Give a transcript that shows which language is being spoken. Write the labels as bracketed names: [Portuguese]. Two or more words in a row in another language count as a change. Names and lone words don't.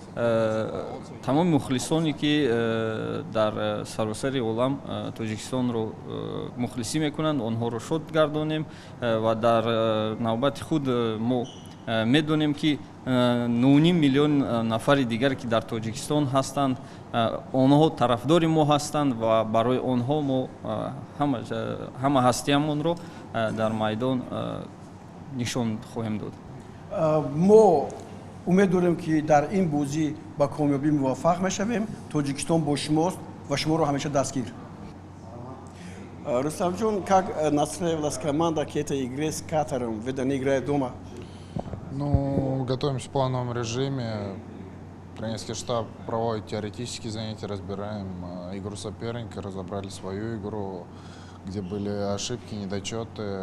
[Persian] تمام مخلصانی که در سراسر عالم تاجیکستان رو مخلصی میکنند آنها رو شاد گردانیم و در نوبت خود ما میدونیم که 9.5 میلیون نفر دیگر که در تاجیکستان هستند آنها طرفدار ما هستند و برای آنها ما همه هستیمون رو در میدان نشان خواهیم داد. ما امید داریم که در این بازی با کامیابی موفق میشویم. تاجیکستان با شماست و شما رو همیشه дастгир. [Russian] Рустам Джон, как настраивалась команда к этой игре с Катаром, ведь они играют дома? Ну, готовимся в плановом режиме. Тренерский штаб проводит теоретические занятия, разбираем игру соперника, разобрали свою игру, где были ошибки, недочеты.